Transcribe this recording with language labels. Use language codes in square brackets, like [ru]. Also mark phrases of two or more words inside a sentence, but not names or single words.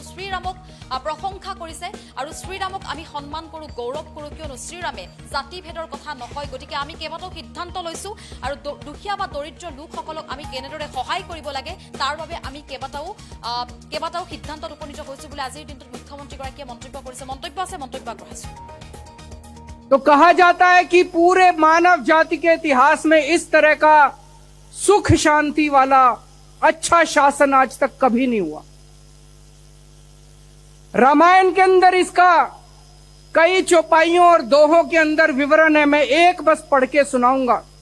[as] শ্ৰীৰামক প্ৰশংসা কৰিছে আৰু শ্ৰীৰামক আমি সন্মান কৰোঁ, গৌৰৱ কৰোঁ, কিয়নো শ্ৰীৰামে জাতিভেদৰ কথা নকয়। গতিকে আমি কেইবাটাও সিদ্ধান্ত লৈছোঁ আৰু দুখীয়া বা দৰিদ্ৰ লোকসকলক আমি কেনেদৰে সহায় কৰিব লাগে তাৰ বাবে আমি কেইবাটাও সিদ্ধান্তত উপনীত হৈছোঁ বুলি আজিৰ দিনটোত মুখ্যমন্ত্ৰীগৰাকীয়ে মন্তব্য কৰিছে। মন্তব্য আগবঢ়াইছোঁ। [hi] तो कहा जाता है कि पूरे मानव जाति के इतिहास में इस तरह का सुख शांति वाला अच्छा शासन आज तक कभी नहीं हुआ। रामायण के अंदर इसका कई चौपाइयों और दोहों के अंदर विवरण है, मैं एक बस पढ़ के सुनाऊंगा।